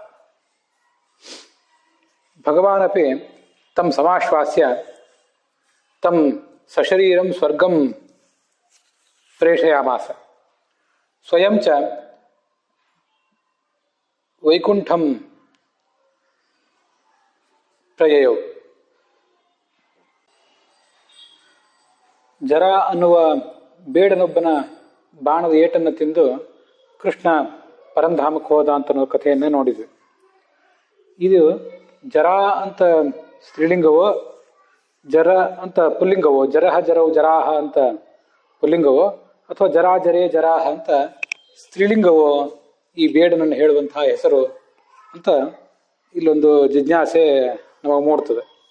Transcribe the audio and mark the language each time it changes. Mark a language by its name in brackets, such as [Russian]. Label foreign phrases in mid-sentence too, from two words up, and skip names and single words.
[Sanskrit] भगवानपि तं समाश्वास्य तं सशरीरं स्वर्गं प्रेषयामास। स्वयं च वैकुंठं ಪ್ರಯಯೌ. [Kannada] ಜರ ಅನ್ನುವ ಬೇಡನೊಬ್ಬನ ಬಾಣದ ಏಟನ್ನು ತಿಂದು ಕೃಷ್ಣ ಪರಂಧಾಮಕ್ಕೆ ಹೋದ ಅಂತ ಕಥೆಯನ್ನು ನೋಡಿದ್ವಿ. ಇದು ಜರ ಅಂತ ಸ್ತ್ರೀಲಿಂಗವೋ, ಜರ ಅಂತ ಪುಲ್ಲಿಂಗವೋ, ಜರಹ ಜರವು ಜರಾಹ ಅಂತ ಪುಲ್ಲಿಂಗವೋ, ಅಥವಾ ಜರಾ ಜರೇ ಜರಾಹ ಅಂತ ಸ್ತ್ರೀಲಿಂಗವೋ ಈ ಬೇಡನನ್ನು ಹೇಳುವಂತಹ ಹೆಸರು ಅಂತ ಇಲ್ಲೊಂದು ಜಿಜ್ಞಾಸೆ ನಮಗೆ ಮೂಡ್ತದೆ.